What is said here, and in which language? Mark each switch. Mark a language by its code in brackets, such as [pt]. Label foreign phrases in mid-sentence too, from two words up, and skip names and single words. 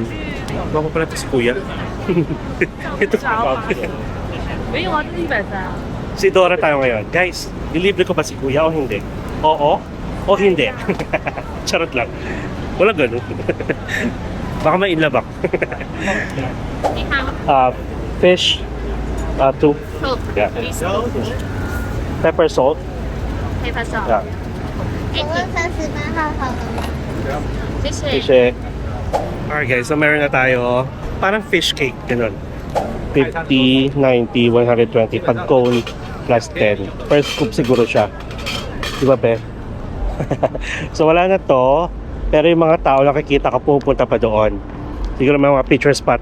[tl] Baka pala ito si Kuya. Ito si Bob. Si Dora tayo ngayon. Guys, dilibre ko ba si Kuya o hindi? Oo o hindi. Charot lang. Wala ganun. Baka may inlabak. [en] Fish, 2. Yeah. Pepper salt. Yeah. [zh] 请问38号好了吗？谢谢。 [tl] Kasi, [en] alright guys, [tl] so meron na tayo. Parang [en] fish cake, [tl] ganun. 50, 90, 120. Pag cone, plus 10. [en] Per scoop [tl] siguro siya. Di ba, be? So wala na to. Pero yung mga tao nakikita ka pupunta pa doon. Siguro may mga [en] picture spot.